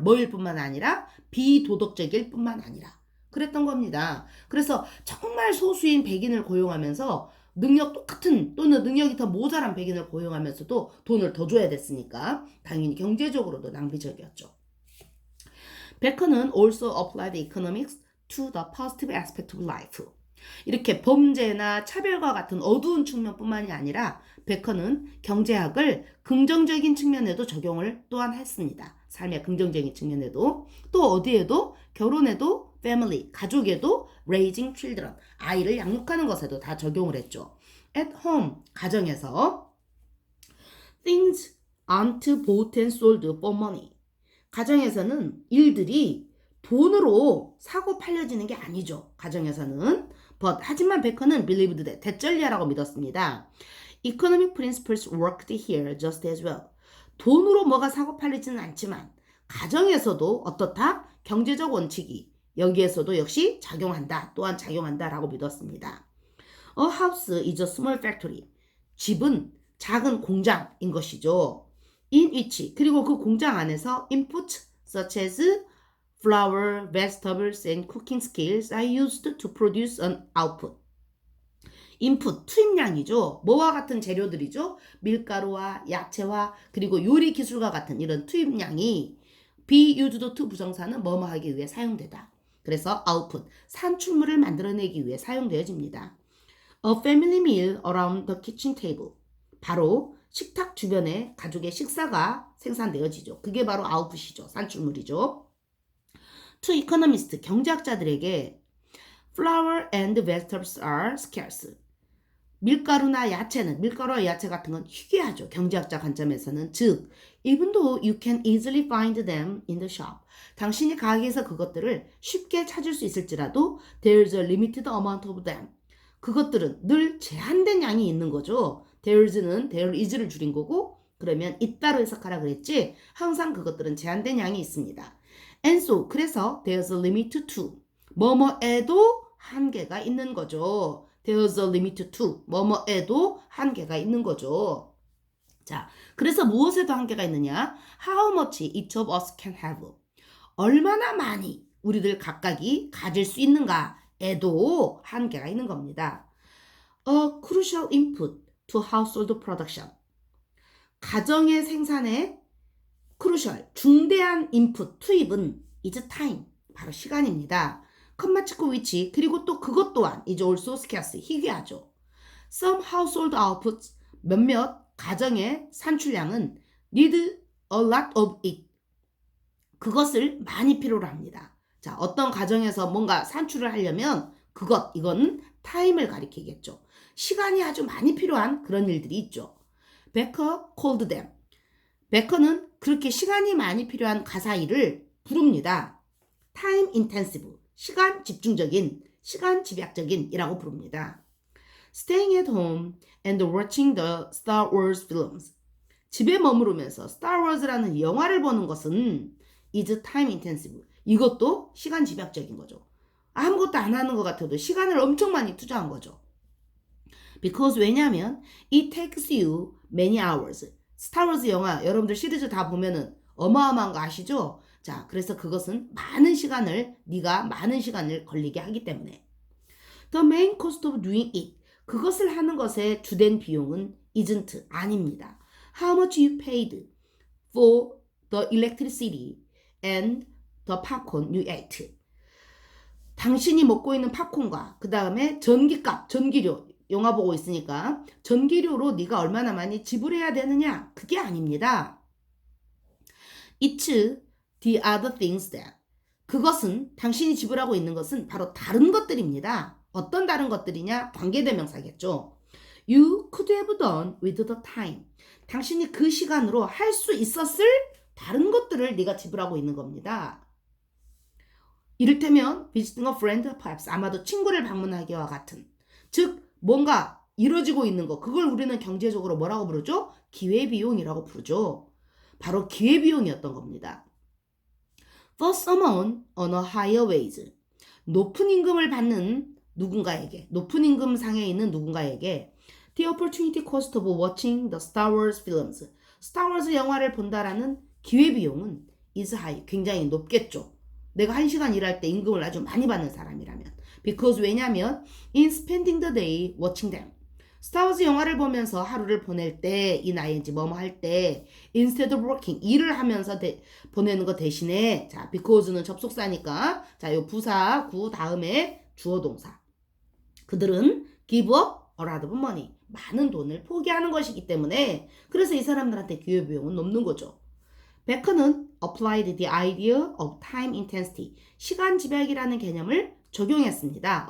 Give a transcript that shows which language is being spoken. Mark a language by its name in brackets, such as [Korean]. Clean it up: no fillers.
[Korean] 뭐일 뿐만 아니라 비도덕적일 뿐만 아니라 그랬던 겁니다. 그래서 정말 소수인 백인을 고용하면서 능력 똑같은 또는 능력이 더 모자란 백인을 고용하면서도 돈을 더 줘야 됐으니까 당연히 경제적으로도 낭비적이었죠. [English] 베커는 also applied economics to the positive aspect of life. [Korean] 이렇게 범죄나 차별과 같은 어두운 측면뿐만이 아니라 베커는 경제학을 긍정적인 측면에도 적용을 또한 했습니다. 삶의 긍정적인 측면에도, 또 어디에도, 결혼에도, family, 가족에도, [English] raising children, [Korean] 아이를 양육하는 것에도 다 적용을 했죠. [English] At home, [Korean] 가정에서 [English] things aren't bought and sold for money. [Korean] 가정에서는 일들이 돈으로 사고 팔려지는 게 아니죠. 가정에서는. [English] But [Korean] 하지만 베커는 [English] believed that [Korean] 대절리아라고 믿었습니다. [English] Economic principles worked here just as well. [Korean] 돈으로 뭐가 사고 팔리지는 않지만 가정에서도 어떻다? 경제적 원칙이 여기에서도 역시 작용한다. 또한 작용한다라고 믿었습니다. [English] A house is a small factory. [Korean] 집은 작은 공장인 것이죠. [English] In which [Korean] 그리고 그 공장 안에서 [English] input such as flour, vegetables, and cooking skills are used to produce an output. [Korean] 인풋, 투입량이죠. 뭐와 같은 재료들이죠. 밀가루와 야채와 그리고 요리 기술과 같은 이런 투입량이 [English] be used to [Korean] 부정사는 뭐뭐 하기 위해 사용되다. 그래서 output, 산출물을 만들어내기 위해 사용되어집니다. [English] A family meal around the kitchen table. [Korean] 바로 식탁 주변에 가족의 식사가 생산되어지죠. 그게 바로 아웃풋이죠. 산출물이죠. [English] To economists, 경제학자들에게 flour and vegetables are scarce. [Korean] 밀가루나 야채는, 밀가루와 야채 같은 건 희귀하죠. 경제학자 관점에서는. [English] 즉, even though you can easily find them in the shop. [Korean] 당신이 가게에서 그것들을 쉽게 찾을 수 있을지라도 [English] there's a limited amount of them. [Korean] 그것들은 늘 제한된 양이 있는 거죠. there's는 [English] there is [Korean] 를 줄인 거고 그러면 있다로 해석하라 그랬지. 항상 그것들은 제한된 양이 있습니다. [English] And so, 그래서 there's a limit to. [Korean] 뭐뭐에도 한계가 있는 거죠. [English] There's a limit to. [Korean] 뭐뭐에도 한계가 있는 거죠. 자, 그래서 무엇에도 한계가 있느냐? [English] How much each of us can have. [Korean] 얼마나 많이 우리들 각각이 가질 수 있는가에도 한계가 있는 겁니다. [English] A crucial input to household production. [Korean] 가정의 생산에 crucial, 중대한 인풋, 투입은 [English] is time, [Korean] 바로 시간입니다. 컴마 치고 which, 그리고 또 그것 또한 [English] is also scarce, [Korean] 희귀하죠. [English] Some household outputs, [Korean] 몇몇 가정의 산출량은 [English] need a lot of it. [Korean] 그것을 많이 필요로 합니다. 자, 어떤 가정에서 뭔가 산출을 하려면 이건 타임을 가리키겠죠. 시간이 아주 많이 필요한 그런 일들이 있죠. [English] Becker called them. [Korean] 베커는 그렇게 시간이 많이 필요한 가사 일을 부릅니다. [English] time intensive, [Korean] 시간 집중적인, 시간 집약적인 이라고 부릅니다. [English] Staying at home and watching the Star Wars films. [Korean] 집에 머무르면서 Star Wars라는 영화를 보는 것은 [English] is time intensive. [Korean] 이것도 시간 집약적인 거죠. 아무것도 안 하는 것 같아도 시간을 엄청 많이 투자한 거죠. [English] Because 왜냐하면 it takes you many hours. [Korean] 스타워즈 영화 여러분들 시리즈 다 보면은 어마어마한 거 아시죠? 자, 그래서 그것은 네가 많은 시간을 걸리게 하기 때문에. [English] The main cost of doing it. [Korean] 그것을 하는 것의 주된 비용은 isn't, 아닙니다. [English] How much you paid for the electricity and the popcorn you ate. [Korean] 당신이 먹고 있는 팝콘과 그 다음에 전기값, 전기료, 영화 보고 있으니까 전기료로 네가 얼마나 많이 지불해야 되느냐? 그게 아닙니다. [English] It's the other things that. [Korean] 그것은 당신이 지불하고 있는 것은 바로 다른 것들입니다. 어떤 다른 것들이냐? 관계대명사겠죠. [English] You could have done with the time. [Korean] 당신이 그 시간으로 할 수 있었을 다른 것들을 네가 지불하고 있는 겁니다. 이를테면 [English] visiting a friend perhaps, [Korean] 아마도 친구를 방문하기와 같은. 즉 뭔가 이루어지고 있는 거, 그걸 우리는 경제적으로 뭐라고 부르죠? 기회비용이라고 부르죠. 바로 기회비용이었던 겁니다. [English] For someone on a higher wage. [Korean] 높은 임금을 받는 누군가에게, 높은 임금 상에 있는 누군가에게 [English] the opportunity cost of watching the Star Wars films. [Korean] Star Wars 영화를 본다라는 기회비용은 [English] is high, [Korean] 굉장히 높겠죠. 내가 1시간 일할 때 임금을 아주 많이 받는 사람이라면. [English] Because 왜냐면 in spending the day watching them. [Korean] 스타워즈 영화를 보면서 하루를 보낼 때, 이 ing 뭐뭐 할 때 [English] instead of working, [Korean] 일을 하면서 보내는 거 대신에, 자, because는 접속사니까, 자, 요 부사 구 다음에 주어 동사. [English] 그들은 give up a lot of money. [Korean] 많은 돈을 포기하는 것이기 때문에, 그래서 이 사람들한테 기회비용은 높는 거죠. [English] 베커는 applied the idea of time intensity. [Korean] 시간 집약이라는 개념을 적용했습니다.